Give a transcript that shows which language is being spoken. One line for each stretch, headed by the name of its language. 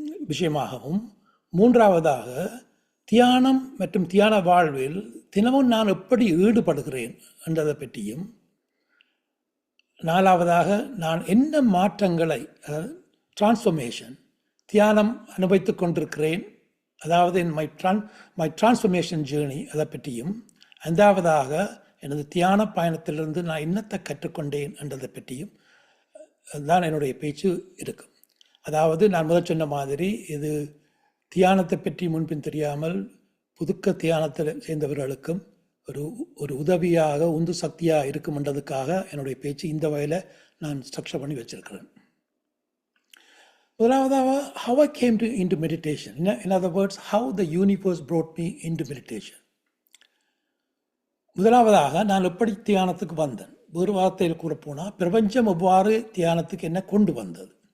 Tamil: விஷயமாகவும், மூன்றாவதாக தியானம் மற்றும் தியான வாழ்வில் தினமும் நான் எப்படி ஈடுபடுகிறேன் என்றதை பற்றியும், நாலாவதாக நான் என்ன மாற்றங்களை டிரான்ஸ்ஃபர்மேஷன் தியானம் அனுபவித்துக் கொண்டிருக்கிறேன், அதாவது மை டிரான்ஸ்ஃபர்மேஷன் ஜேர்னி அதை பற்றியும், ஐந்தாவதாக எனது தியான பயணத்திலிருந்து நான் என்னத்தை கற்றுக்கொண்டேன் என்றதை பற்றியும் தான் என்னுடைய பேச்சு இருக்கும். அதாவது நான் முதல் சொன்ன மாதிரி இது தியானத்தை பற்றி முன்பின் தெரியாமல் புதுக்க தியானத்தில் சேர்ந்தவர்களுக்கும் ஒரு உதவியாக உந்து சக்தியாக இருக்கும்ன்றதுக்காக என்னுடைய பேச்சு இந்த வகையில் நான் ஸ்ட்ரக்சர் பண்ணி வச்சிருக்கிறேன். முதலாவதாக,
English: how I came into meditation. In other words, how the universe brought me into meditation.
Tamil: முதலாவதாக நான் எப்படி தியானத்துக்கு வந்தேன், ஒரு வார்த்தையில் கூறப்போனால் பிரபஞ்சம் எவ்வாறு தியானத்துக்கு என்ன கொண்டு வந்தது.